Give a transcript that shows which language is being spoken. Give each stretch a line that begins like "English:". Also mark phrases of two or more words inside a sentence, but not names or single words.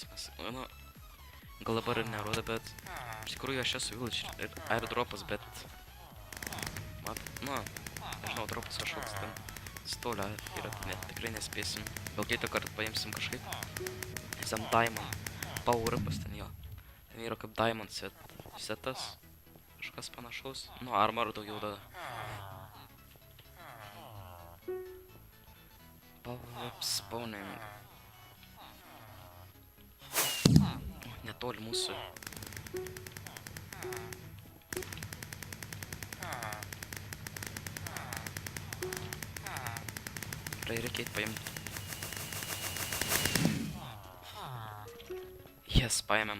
Lithuanian: Nu, gal dabar ir nerodo, bet iš tikrųjų aš esu villager ir airdropas, bet nu, nežinau, dropas kažkoks ten stolio yra, tikrai nespėsim. Gal kitą kartą paimsim kažkaip. Ten diamond, power-upas ten jo. Ten yra kaip diamond setas, kažkas panašaus. Nu, armor daugiau dada.
English: Power-up spawning.
Lithuanian: Netoli mūsų. Reikia eit paimt. Yes, paėmėm.